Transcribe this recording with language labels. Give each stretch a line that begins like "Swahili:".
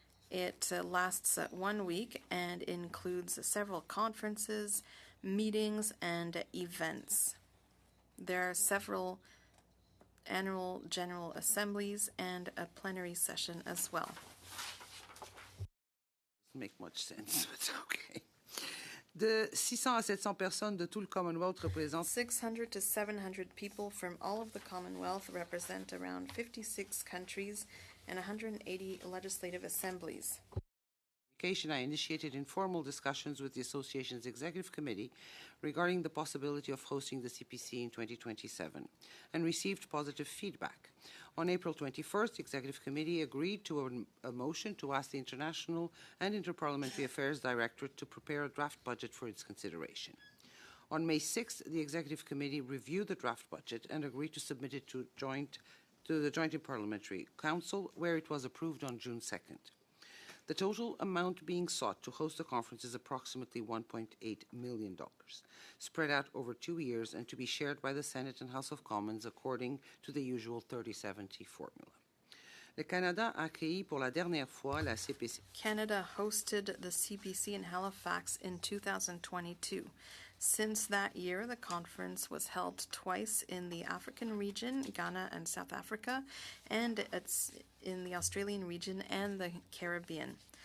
English: It lasts 1 week and includes several conferences, meetings, and events. There are several annual general assemblies and a plenary session as well. Doesn't make much sense, but it's okay.
French: De 600 à 700 personnes de tout le Commonwealth représentent
English: 600 to 700 people from all of the Commonwealth represent around 56 countries and 180 legislative assemblies. I initiated informal discussions with the Association's Executive Committee regarding the possibility of hosting the CPC in 2027 and received positive feedback. On April 21st, the Executive Committee agreed to a motion to ask the International and Interparliamentary Affairs Directorate to prepare a draft budget for its consideration. On May 6th, the Executive Committee reviewed the draft budget and agreed to submit it to the Joint Interparliamentary Council, where it was approved on June 2nd. The total amount being sought to host the conference is approximately $1.8 million, spread out over 2 years and to be shared by the Senate and House of Commons according to the usual 30-70 formula.
French: Le Canada a accueilli pour la dernière fois la CPC.
English: Canada hosted the CPC in Halifax in 2022. Since that year, the conference was held twice in the African region, Ghana and South Africa, and it's in the Australian region and the Caribbean.